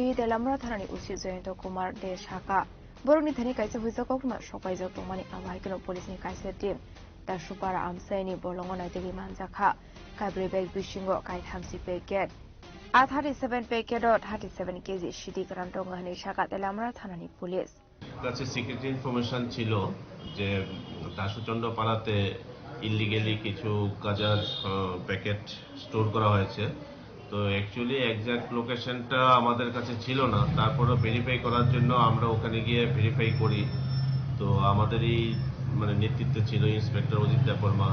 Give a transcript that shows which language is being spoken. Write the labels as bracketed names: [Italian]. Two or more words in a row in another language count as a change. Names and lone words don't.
[Kok Borok] telamura thanani usi joyento kumar de shaka boroni thani kaisa huisa kokma sokai jok mani awai kono police ni kaisa team ta supara amsaini bolongo naitegi manjaka kabri bag bishingo kai thamsi packet a 37 packet or 37 kg shidi karantong hani shaka telamura thanani police [Bangla] কাছে [English] secret information [Bangla] ছিল যে দাসুচন্দ্র পাড়াতে ইলিগালি কিছু গাঁজার প্যাকেট স্টোর করা হয়েছে তো অ্যাকচুয়ালি [English] exact locationটা [Bangla] আমাদের কাছে ছিল না তারপরে ভেরিফাই করার জন্য আমরা ওখানে গিয়ে ভেরিফাই করি তো আমাদেরই মানে নেতৃত্বে ছিল ইন্সপেক্টর অজিত দেববর্মা